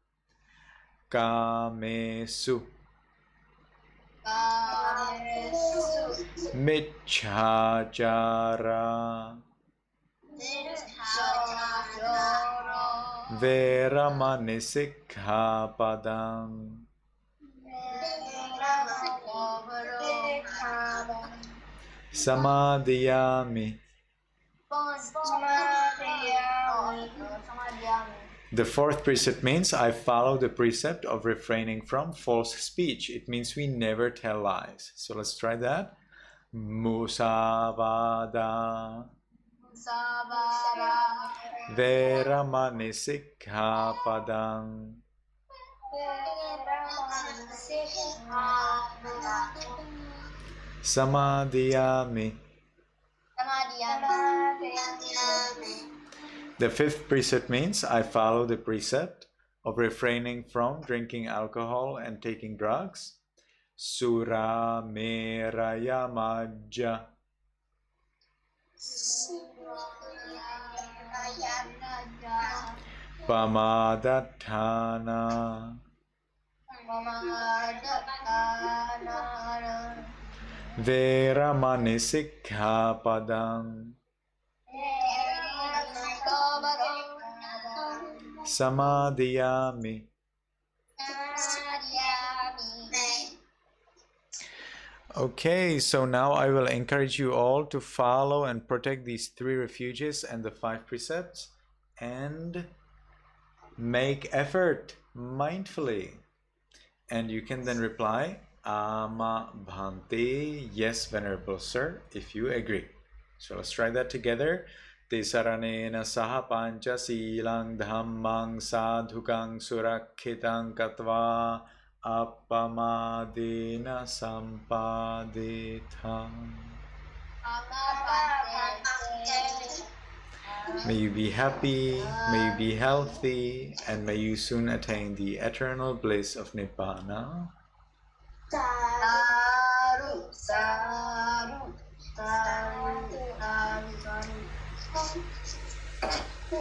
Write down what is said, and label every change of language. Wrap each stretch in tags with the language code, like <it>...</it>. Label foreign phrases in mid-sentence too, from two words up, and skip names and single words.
<pi>Kamesu Michhachara Veramani Sikkhapadang Samadhiyami.</pi> <en>The fourth precept means I follow the precept of refraining from false speech. It means we never tell lies. So let's try that.</en> <pi>Musavada. Veramani sikkhapadam. Samadhiyami.</pi> <en>The fifth precept means I follow the precept of refraining from drinking alcohol and taking drugs.</en> <pi>Sura meraya majja. Pamadatthana. Veramani sikkhapadam. Samadhiyami.</pi> <en>Okay, so now I will encourage you all to follow and protect these 3 refuges and the 5 precepts and make effort mindfully. And you can then reply,</en> <pi>Ama Bhante,</pi> <en>yes, Venerable Sir, if you agree. So let's try that together.</en> <pi>Tisaranena saha pancha silang dhammang sadhukang surakhitang katva appamadena sampadetham.</pi> <en>May you be happy, may you be healthy, and may you soon attain the eternal bliss of Nibbana.</en> <pi>Saru, saru, saru, saru, saru.</pi>